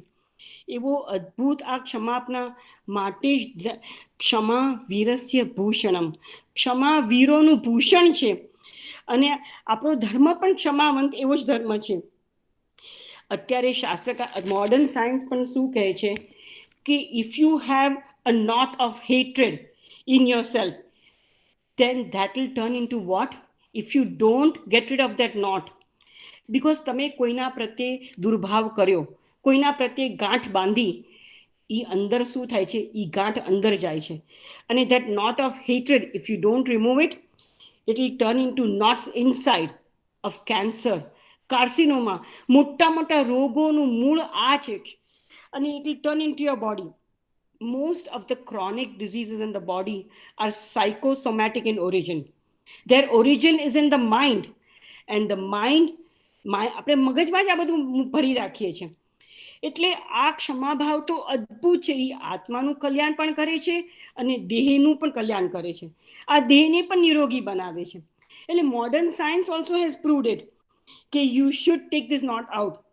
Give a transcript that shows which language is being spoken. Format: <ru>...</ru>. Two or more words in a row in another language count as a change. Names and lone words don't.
<gu>એવો અદ્ભુત આ ક્ષમાપના માટે જ</gu> <sa>क्षमा वीरस्य भूषणम.</sa> <gu>ક્ષમા વીરોનું ભૂષણ છે અને આપણો ધર્મ પણ ક્ષમાવંત એવો જ ધર્મ છે. અત્યારે શાસ્ત્રકાર</gu> <en>modern science</en> <gu>પણ શું કહે છે કે</gu> <en>if you have a knot of hatred in your self, then that will turn into what? If you don't get rid of that knot, because</en> <gu>તમે કોઈના પ્રત્યે દુર્ભાવ કર્યો, કોઈના પ્રત્યે ગાંઠ બાંધી, એ અંદર શું થાય છે? એ ગાંઠ અંદર જાય છે.</gu> <en>અને that knot of hatred, if you don't remove it, it will turn into knots inside of cancer,</en> <gu>કાર્સિનોમા. મોટા મોટા રોગોનું મૂળ આ છે.</gu> <en>અને it will turn into your body. Most of the chronic diseases in the body are psychosomatic in origin. Their origin is in the mind. And the mind,</en> <gu>આપણે મગજમાં જ આ બધું ભરી રાખીએ છીએ. એટલે આ ક્ષમાભાવ તો અદ્ભુત છે. એ આત્માનું કલ્યાણ પણ કરે છે અને દેહનું પણ કલ્યાણ કરે છે. આ દેહને પણ નિરોગી બનાવે છે. એટલે</gu> <en>modern science also has proved it કે you should take this knot out.</en>